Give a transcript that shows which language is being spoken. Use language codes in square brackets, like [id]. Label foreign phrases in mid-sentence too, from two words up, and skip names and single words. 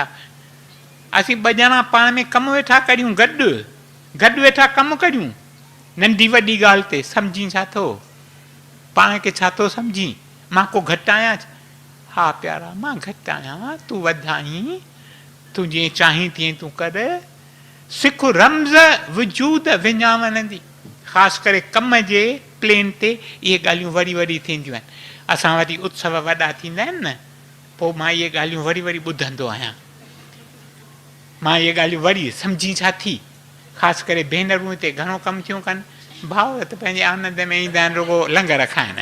[sd] असीं ॿ ॼणा पाण में कमु वेठा करियूं, गॾु वेठा कमु करियूं, नंढी वॾी ॻाल्हि ते सम्झी छा थो, पाण खे छा थो सम्झी, मां को घटि आहियां। हा प्यारा, मां घटि आहियां, तूं वधाई, तूं जीअं चाहीं तीअं तूं कर। [pa] ਸਿੱਖ ਰਮਜ਼ ਵਜੂਦ ਵੰਞਾਵਣ ਦੀ। [sd] ख़ासि करे कम जे प्लेन ते इहे ॻाल्हियूं वरी वरी थींदियूं आहिनि। असां वरी उत्सव वॾा थींदा आहिनि न, पोइ मां इहे ॻाल्हियूं वरी वरी ॿुधंदो आहियां। मां इहे ॻाल्हियूं वरी सम्झी छा थी, ख़ासि करे भेनरूं हिते घणो कमु थियूं कनि, भाउ त पंहिंजे आनंद में ईंदा आहिनि, रुगो लंगर खाइण।